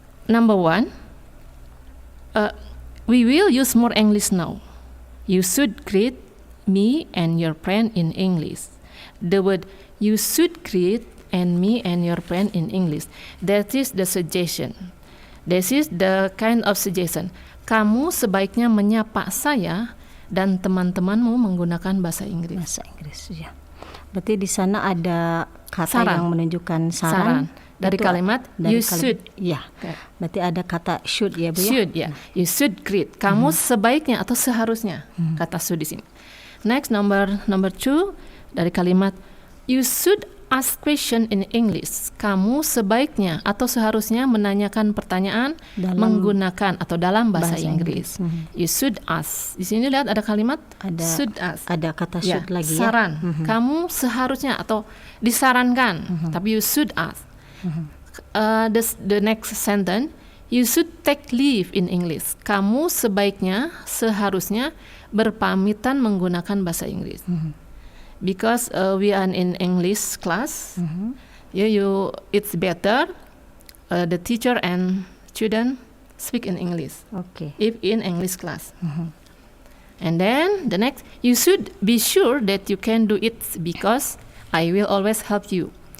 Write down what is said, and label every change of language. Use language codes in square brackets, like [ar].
[en] Number 1, we will use more English now. You should greet me and your friend in English. The word you should greet and me and your friend in English. That is the suggestion. This is the kind of suggestion. [id] Kamu sebaiknya menyapa saya dan teman-temanmu menggunakan bahasa Inggris. Bahasa Inggris ya. Berarti di sana ada kata Saran. yang menunjukkan saran. Dari Itu kalimat dari [en] you should. [id] Ya. [en] Okay. [id] Berarti ada kata should ya, Bu ya. [en] Should ya. You should greet. [id] Kamu sebaiknya atau seharusnya. Kata should di sini. [en] Next number 2 [id] dari kalimat [en] you should ask question in English. [id] Kamu sebaiknya atau seharusnya menanyakan pertanyaan menggunakan atau dalam bahasa Inggris. [en] You should ask. [id] Di sini lihat ada kalimat should ask. Ada kata Ya, should lagi saran. ya. Kamu seharusnya atau disarankan, tapi [en] you should ask. The next sentence, you should take leave in English. [id] Kamu sebaiknya, seharusnya berpamitan menggunakan bahasa Inggris. [en] Because we are in English class, it's better the teacher and student speak in English. [id] Oke. [en] If in English class. And then the next, you should be sure that you can do it because I will always help you.